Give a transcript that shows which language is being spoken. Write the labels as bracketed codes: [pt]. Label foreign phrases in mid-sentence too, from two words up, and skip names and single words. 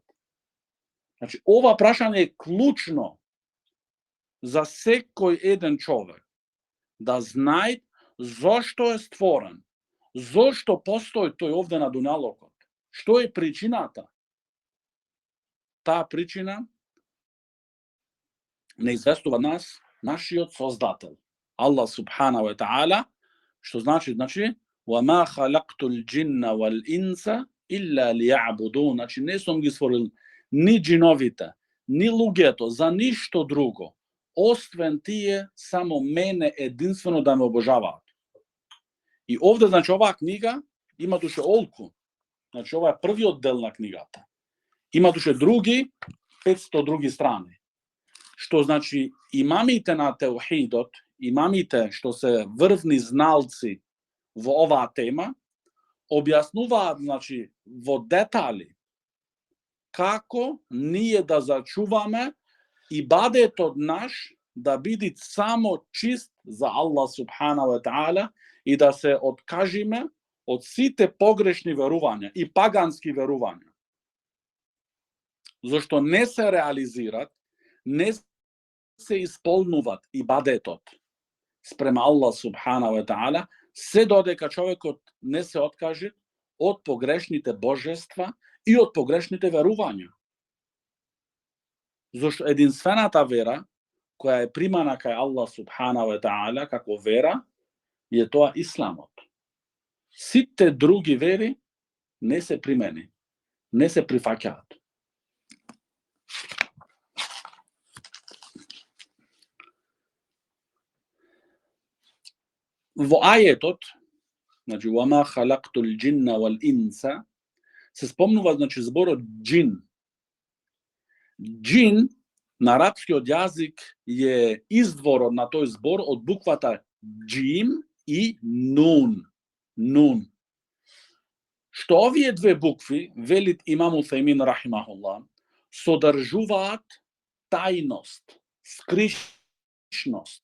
[mk] Значи, ова прашање е клучно за секој еден човек да знае зошто е створен, зошто постои тој овде на дуњалокот, што е причината. Таа причина не известува нас нашиот Создател, [ar] الله سبحان وتعالى, [mk] што значи [ar] وَمَا خَلَقْتُ الْجِنَّ وَالْإِنْسَ إِلَّا لِيَعْبُدُونَ. [mk] Значи не сум ги створил ни джиновите, ни луѓето за ништо друго, освен тие само мене единствено да ме обожаваат. И овде, значи, оваа книга има душе олку. Значи, ова е првиот дел на книгата. Има душе други, 500 други страни. Што значи, имамите на теухидот, имамите што се врвни зналци во оваа тема, објаснуваат, значи, во детали како ние да зачуваме ибадетот наш да биде само чист за [ar] الله سبحان وتعالى [mk] и да се откажиме од сите погрешни верувања и пагански верувања. Зашто не се реализират, не се исполнуват ибадетот спрема [ar] الله سبحان وتعالى, [mk] се додека човекот не се откаже од погрешните божества и од погрешните верувања. Зашто единствената вера која е примана кај [ar] الله سبحان وتعالى [mk] како вера е тоа исламот. Сите други вери не се примени, не се прифаќаат. Во ајетот, значи [ar] وَمَا خَلَقْتُ الْجِنَّ وَالْإِنْسَ, [mk] се спомнува, значи, зборот джин. Джин на арапскиот јазик е изворот на тој збор од буквата джим и нун. Нун. Што овие две букви, велит имам Уthaymin рахимахуллах, содржуваат тајност, скришност.